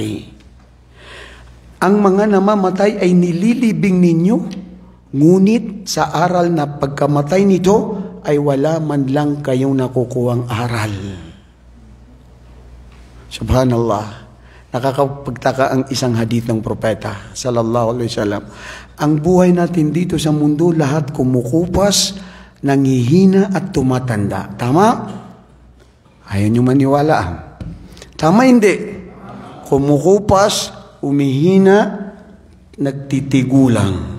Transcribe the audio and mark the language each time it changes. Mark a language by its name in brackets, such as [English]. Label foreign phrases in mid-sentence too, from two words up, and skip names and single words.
[Filipino] Ang mga namamatay ay nililibing ninyo, ngunit sa aral na pagkamatay nito ay wala man lang kayong nakukuhang aral. Subhanallah. Nakakapagtaka ang isang hadith ng propeta [Arabic] صلى الله عليه وسلم. [Filipino] Ang buhay natin dito sa mundo, lahat kumukupas, nanghihina at tumatanda. Tama? Ayaw nyo maniwala. Tama hindi? Kumukupas, umihina, nagtitigulang.